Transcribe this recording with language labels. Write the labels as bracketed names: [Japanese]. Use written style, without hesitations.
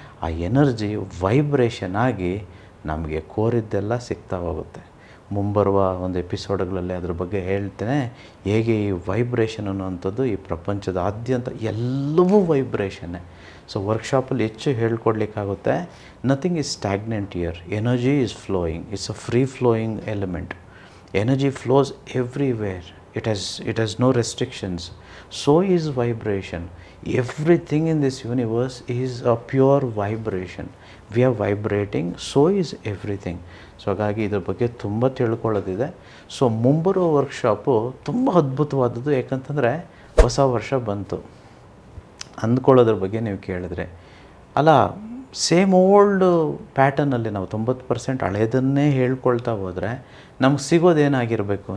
[Kannada] ಆ energy vibration ಆಗಿ ನಮಗೆ ಕೋರಿದ್ದೆಲ್ಲ ಸಿಗ್ತಾ ಹೋಗುತ್ತೆ. ಮುಂಬರುವ ಒಂದು ಎಪಿಸೋಡ್ಗಳಲ್ಲಿ ಅದ್ರ ಬಗ್ಗೆ ಹೇಳ್ತೇನೆ, ಹೇಗೆ ಈ ವೈಬ್ರೇಷನ್ ಅನ್ನುವಂಥದ್ದು ಈ ಪ್ರಪಂಚದಾದ್ಯಂತ ಎಲ್ಲವೂ ವೈಬ್ರೇಷನ್ನೇ. ಸೊ ವರ್ಕ್ಶಾಪಲ್ಲಿ ಹೆಚ್ಚು ಹೇಳ್ಕೊಡ್ಲಿಕ್ಕಾಗುತ್ತೆ. [English] Nothing is stagnant here. Energy is flowing. It's a free flowing element. Energy flows everywhere. It has no restrictions. So is vibration. Everything in this universe is a pure vibration. We are vibrating, so is everything. [Kannada] So ಹಾಗಾಗಿ ಇದ್ರ ಬಗ್ಗೆ ತುಂಬ ತಿಳ್ಕೊಳ್ಳೋದಿದೆ. So ಮುಂಬರುವ workshop ತುಂಬ ಅದ್ಭುತವಾದದ್ದು. ಯಾಕಂತಂದರೆ ಹೊಸ ವರ್ಷ ಬಂತು ಅಂದ್ಕೊಳ್ಳೋದ್ರ ಬಗ್ಗೆ ನೀವು ಕೇಳಿದ್ರೆ, ಅಲ್ಲ ಸೇಮ್ ಓಲ್ಡ್ ಪ್ಯಾಟರ್ನಲ್ಲಿ ನಾವು 90% ಹಳೆಯದನ್ನೇ ಹೇಳ್ಕೊಳ್ತಾ ಹೋದರೆ ನಮ್ಗೆ ಸಿಗೋದೇನಾಗಿರಬೇಕು?